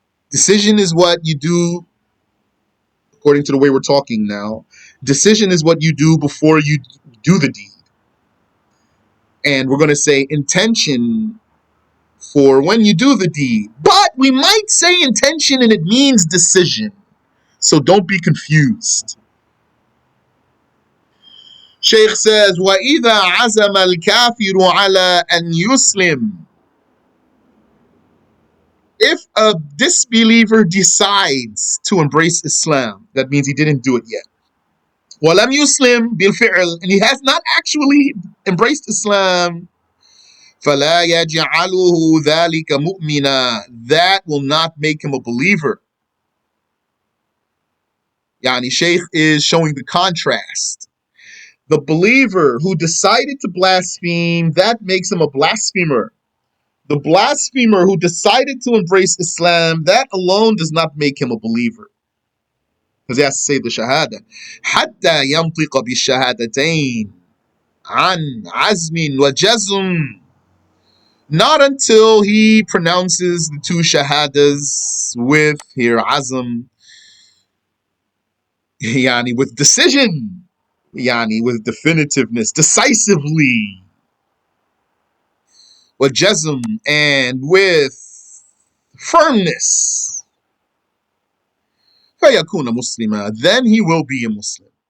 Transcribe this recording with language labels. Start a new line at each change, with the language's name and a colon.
English: Decision is what you do, according to the way we're talking now. Decision is what you do before you do the deed. And we're going to say intention for when you do the deed. But we might say intention and it means decision. So don't be confused. Shaykh says,
Arabic: وَإِذَا عَزَمَ الْكَافِرُ عَلَىٰ أَنْ يُسْلِمْ.
English: If a disbeliever decides to embrace Islam, that means he didn't do it yet.
Arabic: وَلَمْ يُسْلِمْ بِالْفِعْلِ,
English: and he has not actually embraced Islam,
Arabic: فَلَا يَجْعَلُهُ ذَلِكَ مُؤْمِنًا.
English: That will not make him a believer. Yani Shaykh is showing the contrast. The believer who decided to blaspheme, that makes him a blasphemer. The blasphemer who decided to embrace Islam, that alone does not make him a believer. Because he has to say the shahada.
Arabic: حتى ينطق بالشهادتين عن عزم وجزم.
English: Not until he pronounces the two shahadas with here azm, yani with decision, yani with definitiveness, decisively,
Arabic: وجزم,
English: and with firmness.
Arabic: فيكون مسلما,
English: then he will be a Muslim.